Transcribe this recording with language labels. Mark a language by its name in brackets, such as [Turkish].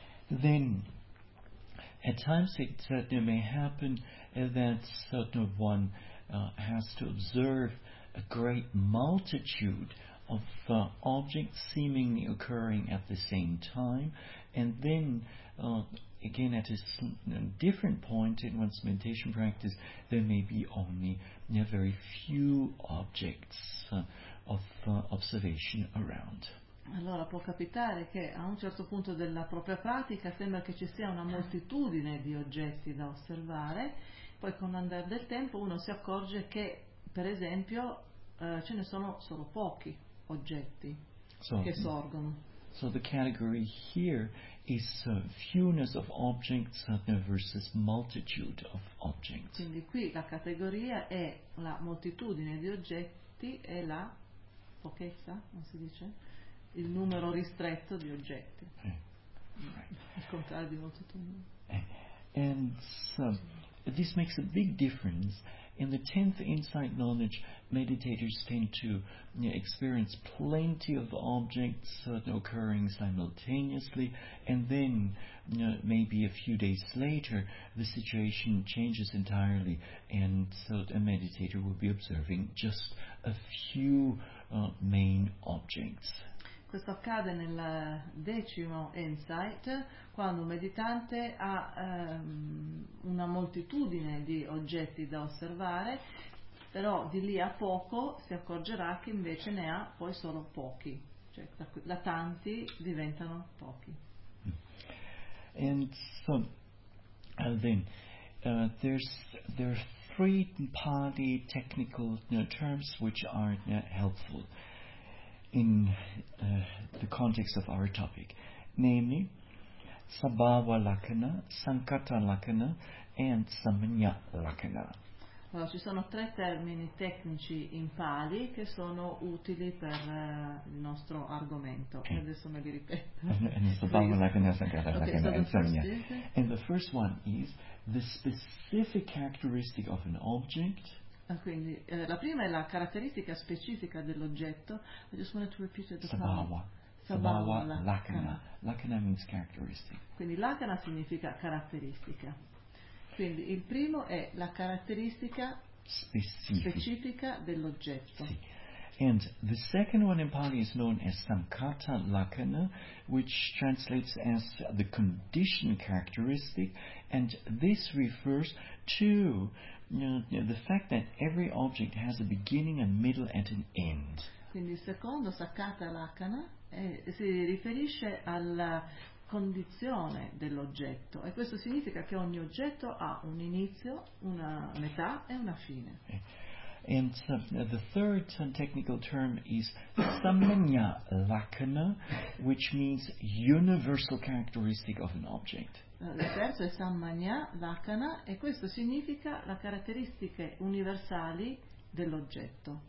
[English] Then at times it may happen that one has to observe a great multitude of objects seemingly occurring at the same time, and then again at a different point in one's meditation practice there may be only very few objects of observation around. [Italian] Allora può capitare che a un certo punto della propria pratica sembra che ci sia una moltitudine di oggetti da osservare, poi con l'andare del tempo uno si accorge che per esempio ce ne sono solo pochi oggetti che sorgono. [English] So the category here is fewness of objects versus multitude of objects. [Italian] Quindi qui la categoria è la moltitudine di oggetti e la pochezza, come si dice? Il numero ristretto di oggetti. Il contrario di moltitudine. [English] And so this makes a big difference. In the 10th insight knowledge, meditators tend to experience plenty of objects occurring simultaneously, and then maybe a few days later the situation changes entirely, and so a meditator will be observing just a few main objects. [Italian] Questo accade nel decimo insight, quando un meditante ha una moltitudine di oggetti da osservare, però di lì a poco si accorgerà che invece ne ha poi solo pochi, cioè da tanti diventano pochi. [English] And so, and then, there are three party technical terms which are helpful in the context of our topic, namely sabhava lakana, sankata lakana and samanya lakana. [Italian] Allora, ci sono tre termini tecnici in pali che sono utili per il nostro argomento. Okay. Adesso me li ripeto. Sabhava lakana, sankata lakana and samanya. [English] And the first one is the specific characteristic of an object. [Italian] Quindi la prima è la caratteristica specifica dell'oggetto. [English] I just wanted to repeat it. Sabhava lakana. Lakana means characteristic. [Italian] Quindi lakana significa caratteristica. Quindi il primo è la caratteristica specifica dell'oggetto. Sì. [English] And the second one in Pali is known as sankata lakana, which translates as the condition characteristic, and this refers to the fact that every object has a beginning, a middle and an end. [Italian] Quindi il secondo, sakata lakana, si riferisce alla condizione dell'oggetto e questo significa che ogni oggetto ha un inizio, una metà e una fine. [English] And the third technical term is samanya lakana, which means universal characteristic of an object. [Italian] Il terzo è samanya lakana, e questo significa le caratteristiche universali dell'oggetto.